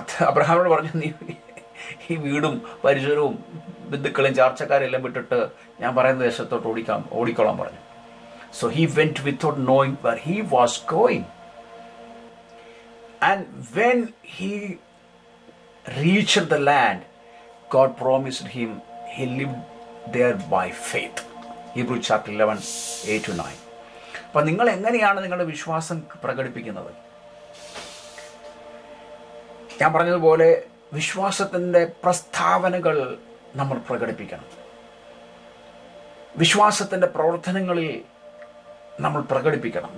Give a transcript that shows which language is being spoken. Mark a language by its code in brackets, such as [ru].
[ml] അബ്രഹാമിനോട് പറഞ്ഞു, നീ ഈ വീടും പരിസരവും ബന്ധുക്കളും ചാർച്ചക്കാരെല്ലാം വിട്ടിട്ട് ഞാൻ പറയുന്ന ദേശത്തോട്ട് ഓടിക്കോളാൻ പറഞ്ഞു. [en] So he went without knowing where he was going. And when he reached the land God promised him, he lived there by faith. Hebrews chapter 11, 8-9. [ml] അപ്പം നിങ്ങൾ എങ്ങനെയാണ് നിങ്ങളുടെ വിശ്വാസം പ്രകടിപ്പിക്കുന്നത്? ഞാൻ പറഞ്ഞതുപോലെ വിശ്വാസത്തിൻ്റെ പ്രസ്താവനകൾ നമ്മൾ പ്രകടിപ്പിക്കണം. വിശ്വാസത്തിൻ്റെ പ്രവർത്തനങ്ങളിൽ നമ്മൾ പ്രകടിപ്പിക്കണം.